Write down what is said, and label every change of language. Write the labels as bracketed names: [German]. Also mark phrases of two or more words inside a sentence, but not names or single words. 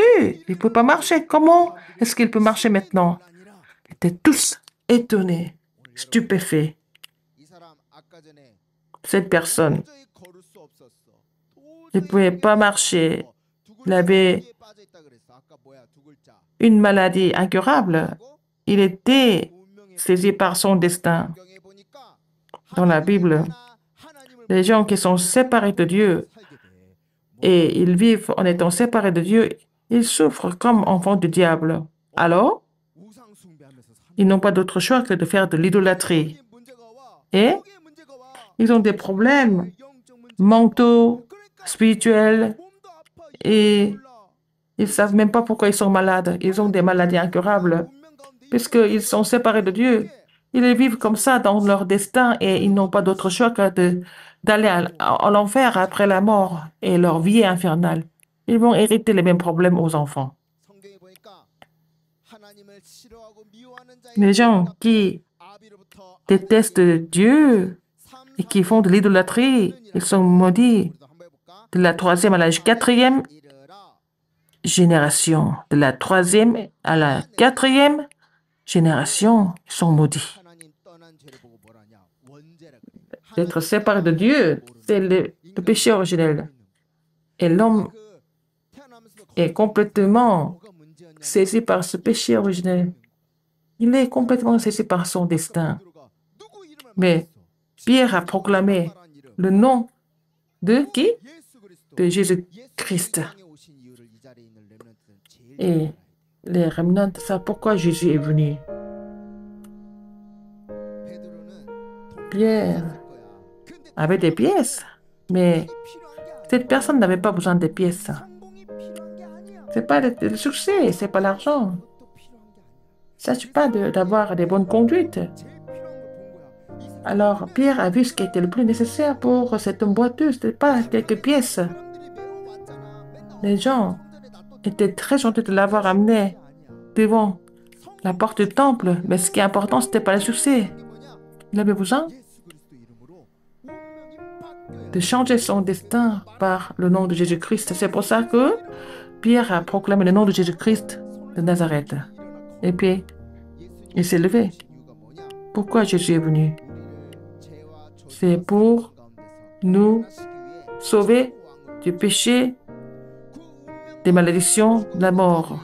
[French] Il ne pouvait pas marcher. Comment est-ce qu'il peut marcher maintenant? [Korean] 아니라 [French] Ils étaient tous étonnés, stupéfaits. [Korean] 이 사람 아까 전에 [French] Cette personne, [Korean] 도저히 걸을 수 없었어. [French] il ne pouvait pas marcher. Il avait [Korean] 두글자에 빠져있다 그랬어. 아까 뭐야? 두 글자. [French] une maladie incurable. Il était saisi par son destin. [Korean] 성경에 보니까 [French] Dans la Bible, [Korean] 하나님을 [French] les gens qui sont séparés de Dieu [Korean] 살게 돼. [French] et ils vivent en étant séparés de Dieu, ils souffrent comme enfants du diable. Alors, [Korean] 우상 숭배하면서 사는 [French] ils n'ont pas d'autre choix que de faire de l'idolâtrie. [Korean] 거기에 문제가 와. [French] Et [Korean] 거기에 문제가 와. [French] ils ont des problèmes [Korean] 영적 문제. [French] mentaux, [Korean] 그러니까 [French] spirituels, [Korean] 몸도 아파. [French] et [Korean] 몰라. [French] ils ne savent même pas pourquoi ils sont malades. Ils ont des maladies incurables, [Korean] 운명 가운데 [French] puisqu'ils sont séparés de Dieu. Ils vivent comme ça dans leur destin et ils n'ont pas d'autre choix que d'aller à l'enfer après la mort et leur vie est infernale. Ils vont hériter les mêmes problèmes aux enfants. [Korean] 성경에 보니까 하나님을 싫어하고 미워하는 자의 [French] Les gens qui [Korean] 아비로부터 [French] détestent Dieu et qui font de l'idolâtrie, ils sont maudits [Korean] 우리도 한번 해볼까? [French] de la troisième à la quatrième [Korean] 이르라. [French] génération. De la troisième à la quatrième génération, ils sont maudits. [Korean] 하나님 떠난 죄를 보고 뭐라냐? 원죄라 그래. [French] D'être séparé de Dieu, c'est le péché originel. Et l'homme [Korean] 그 태어나면서도 [French] est complètement [Korean] 뭐가 문제였냐? [French] saisi par ce péché originel. Il est complètement saisi par son destin. [Korean] 베드로가 누구 이름을 [French] Mais [Korean] 말했어? [French] Pierre a proclamé [Korean] 말한 이름. [French] le nom de qui? [Korean] 예수 그리스도. [French] De [Korean] 예수 [French] Jésus-Christ. [Korean] 세상에 오신 이유를 이 자리에 있는 렘넌트들은 제일 잘 [French] Et [Korean] 알아야 돼. [French] les remnants savent pourquoi Jésus est venu. [Korean] 베드로는 돈 [French] Pierre [Korean] 있을 거야. 근데 [French] avait des pièces, mais [Korean] 돈이 필요한 게 아니야. [French] cette personne n'avait pas besoin des pièces. [Korean] 성공이 필요한 게 아니야. [French] C'est pas le succès, c'est pas l'argent. [Korean] 그것도 필요한 게 아니야. [French] Il ne s'agit pas d'avoir des bonnes conduites. [Korean] 제일 필요한 걸 본 거야. 이 사람 [French] Alors Pierre a vu ce qui était le plus nécessaire pour cet homme boiteux. Ce n'était pas quelques pièces. [Korean] 사람들이 메워왔잖아. 맨날 [French] Les gens [Korean] 성전에 놔뒀 [French] étaient très gentils de l'avoir amené devant la porte du temple, mais ce qui est important, ce n'était pas le succès. [Korean] 게 뭐냐? [French] Il avait besoin [Korean] 예수 그리스도 이름으로 운명이 바뀌어야 [French] de changer son destin par le nom de Jésus-Christ. C'est pour ça que Pierre a proclamé le nom de Jésus-Christ de Nazareth. Et puis, il s'est levé. Pourquoi Jésus est venu? C'est pour nous sauver du péché, des malédictions, de la mort.